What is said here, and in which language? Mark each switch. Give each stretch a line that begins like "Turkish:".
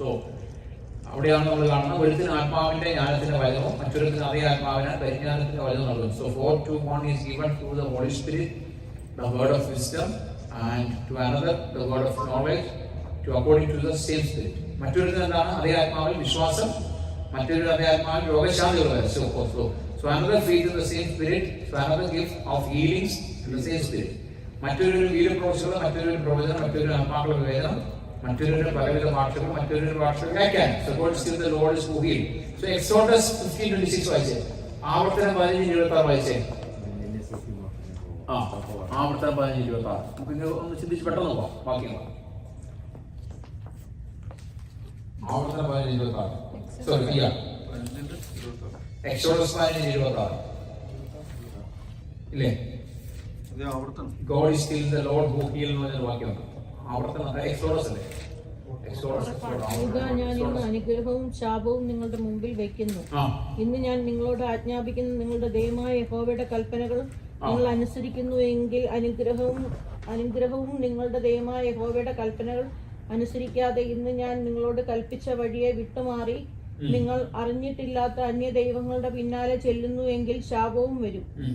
Malayalam: So അവിടെയാണ് നമ്മൾ കാണുന്നത്, ഒരുത്തിന് ആത്മാവിന്റെ ജ്ഞാനത്തിന്റെ വചനവും മറ്റൊരുത്തിന് അതേ ആത്മാവിന് പരിജ്ഞാനത്തിന്റെ വചനം നൽകുന്നു.
English: So to one is given through the Holy Spirit the word of wisdom, and to another the word of knowledge, to according to the same Spirit.
Malayalam: മറ്റൊരുത്തിന് എന്താണ്? അതേ ആത്മാവിൽ വിശ്വാസം, മറ്റൊരു അതേ ആത്മാവിൽ രോഗശാന്തികൾ.
English: So another faith in the same Spirit, so another gift of healings in the same Spirit.
Malayalam: മറ്റൊരു വീരപ്രവചനം, മറ്റൊരു പ്രവചനം, മറ്റൊരു ആത്മാക്കളുടെ വിവേചനം, മറ്റൊരു പലവിധ ഭാഷകൾ, മറ്റൊരു ഭാഷകൾ വ്യാഖ്യാനം.
English: So God is still the Lord is who heals.
Malayalam: So Exodus 15:26 വായിച്ചേ, ആവർത്തനം 15:26 വായിച്ചേ. ആവർത്തനം 15:26 പിന്നെ ഒന്ന് ചിന്തിച്ച് പെട്ടെന്ന് പോവാം. വാക്യങ്ങൾ ആവർത്തനം 15:26. സോറി, Exodus 15:26 ഇല്ലേ?
English: God is still the Lord who heals
Malayalam: എന്നൊരു വാക്യമുണ്ട്. ആവർത്തനം എക്സോഡസ് അല്ലേ? ഞാൻ ഇന്ന് അനുഗ്രഹവും ശാപവും നിങ്ങളുടെ മുമ്പിൽ വയ്ക്കുന്നു. ഇന്ന് ഞാൻ നിങ്ങളോട് ആജ്ഞാപിക്കുന്ന നിങ്ങളുടെ ദൈവമായ യഹോവയുടെ കൽപ്പനകൾ നിങ്ങൾ അനുസരിക്കുന്നു എങ്കിൽ അനുഗ്രഹവും നിങ്ങളുടെ ദൈവമായ യഹോവയുടെ കൽപ്പനകൾ അനുസരിക്കാതെ ഇന്ന് ഞാൻ നിങ്ങളോട് കൽപ്പിച്ച വഴിയെ വിട്ടുമാറി നിങ്ങൾ അറിഞ്ഞിട്ടില്ലാത്ത അന്യ ദൈവങ്ങളുടെ പിന്നാലെ ചെല്ലുന്നു എങ്കിൽ ശാപവും വരും.